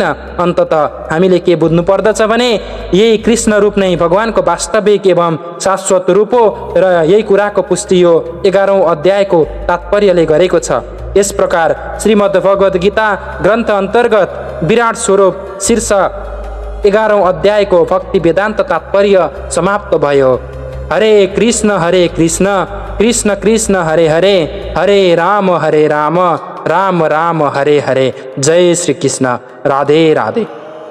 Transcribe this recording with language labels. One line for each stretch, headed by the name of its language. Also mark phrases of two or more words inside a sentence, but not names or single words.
Nepali: अन्ततः हामीले के बुझ्नु पर्दछ भने यही कृष्ण रूप नै भगवानको वास्तविक एवं शाश्वत रूप हो र यही कुराको पुष्टि यो 11औं अध्यायको तात्पर्यले गरेको छ। यस प्रकार श्रीमद् भगवद् गीता ग्रन्थ अन्तर्गत विराट स्वरूप शीर्ष 11औं अध्यायको भक्ति वेदान्त तात्पर्य समाप्त भयो। हरे कृष्ण कृष्ण कृष्ण हरे हरे, हरे राम राम राम हरे हरे।
Hindi: जय श्री कृष्ण। राधे राधे।